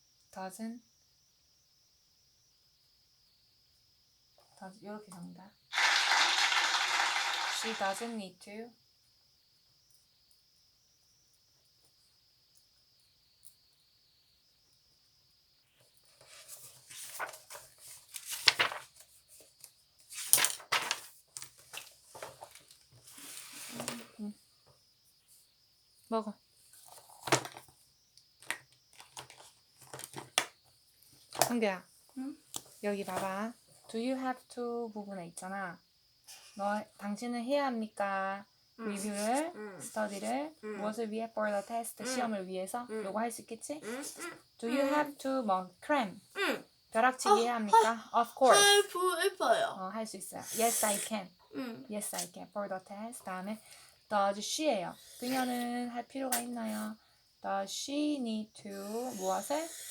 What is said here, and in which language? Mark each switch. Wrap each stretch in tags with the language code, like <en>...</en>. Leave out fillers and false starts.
<ko>doesn't 이렇게 적는다.</ko> <en>She doesn't need to 먹어.</en> <ko>성규야, 응? 여기 봐봐.</ko> <en>Do you have to</en> <ko>부분에 있잖아. 당신은 해야 합니까? 리뷰를, 스터디를 무엇을 위해?</ko> <en>For the test,</en> <ko>시험을 위해서. 요거 할 수 있겠지?</ko> <en>Do you have to cram?</en> <ko>응. 벼락치기 해야 합니까?</ko> <en>Of course.</en> <ko>할 예뻐요. 할 수 있어요.</ko> <en>Yes, I can.</en> <ko>응.</ko> <en>Yes, I can. For the test.</en> <ko>다음에 does she예요. 그녀는 할 필요가 있나요?</ko> <en>Does she need to 무엇을?</en>